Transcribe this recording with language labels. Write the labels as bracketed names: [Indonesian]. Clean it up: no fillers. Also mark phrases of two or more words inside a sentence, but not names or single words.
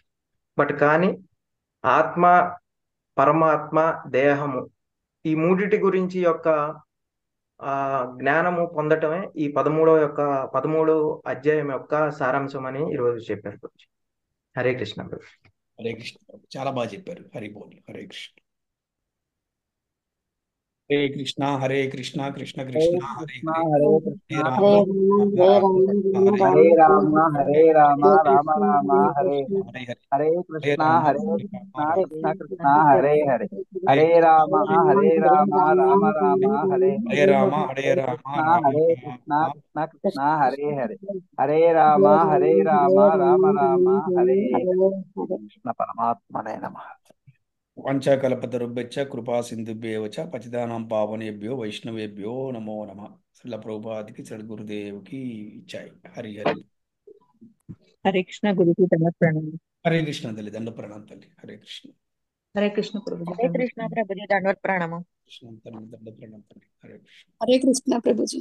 [Telugu] బట్ కానీ ఆత్మ, పరమాత్మ, దేహము ఈ మూడిటి గురించి యొక్క జ్ఞానము పొందటమే ఈ 13 అధ్యాయం యొక్క సారాంశం అని ఈరోజు చెప్పారు ప్రభుజీ. హరే కృష్ణ ప్రభు. హరే కృష్ణ ప్రభు, చాలా బాగా చెప్పారు. హరి బోల్. హరే కృష్ణ. [Sanskrit] హరే కృష్ణ హరే కృష్ణ కృష్ణ కృష్ణ హరే హరే హరే కృష్ణ హరే హరే రామ హరే రామ రామ రామ హరే హరే హరే హరే హరే కృష్ణ రామ హరే హరే కృష్ణ రామ కృష్ణ కృష్ణ హరే హరే హరే రామ రామ రామ హరే హరే రామ హరే రామ కృష్ణ రామ హరే కృష్ణ కృష్ణ కృష్ణ హరే హరే హరే రామ రామ రామ హరే కృష్ణ పరమాత్మనే నమః. పంచకల్పతరుభ్యశ్చ కృపా సింధుభ్యేవ చ పతితానాం పావనేభ్యో వైష్ణవేభ్యో నమో నమః. [Telugu] శ్రీల ప్రభుపాదికి సద్గురుదేవుకి జై. హరి హరి. హరే కృష్ణ గురుజీ దండ ప్రణామం. హరే కృష్ణ తల్లి, దండ ప్రణామం తల్లి. హరే కృష్ణ. హరే కృష్ణ ప్రభుజీ హరే కృష్ణ ప్రభుజీ దండవత్ ప్రణామం. కృష్ణ తల్లి, దండ ప్రణామం తల్లి. హరే కృష్ణ. హరే కృష్ణ ప్రభుజీ.